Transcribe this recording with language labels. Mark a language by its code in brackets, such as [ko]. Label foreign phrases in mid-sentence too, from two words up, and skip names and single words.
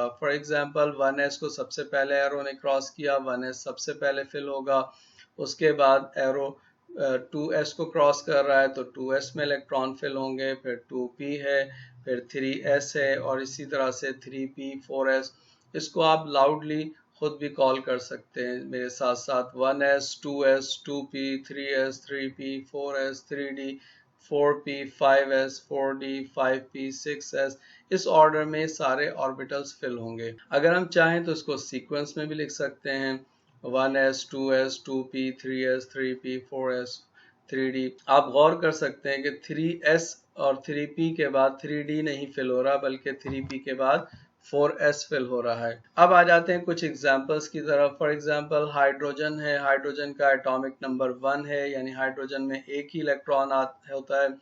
[en] for example [hi] 1s को सबसे पहले एरो ने क्रॉस किया, 1s सबसे पहले फिल होगा। उसके बाद एरो 2s को क्रॉस कर रहा है तो 2s में [en] electron fill [hi] होंगे, फिर 2p है, फिर 3s है और इसी तरह से 3p 4s। इसको आप लाउडली खुद भी कॉल कर सकते हैं मेरे साथ साथ। 1s 2s 2p 3s 3p 4s 3d 4p 5s 4d 5p 6s। इस ऑर्डर में सारे [en] orbitals fill [hi] होंगे। अगर हम चाहें तो इसको सीक्वेंस में भी लिख सकते हैं 1s 2s 2p 3s 3p 4s 3d। आप गौर कर सकते हैं कि 3s और 3p के बाद 3d नहीं फिल हो रहा बल्कि 3p के बाद 4s फिल हो रहा है। अब आ जाते हैं कुछ एग्जांपल्स की तरफ। [en] for example [hi] हाइड्रोजन है, हाइड्रोजन का [en] atomic number [hi] 1 है, यानी हाइड्रोजन में एक ही इलेक्ट्रॉन होता है।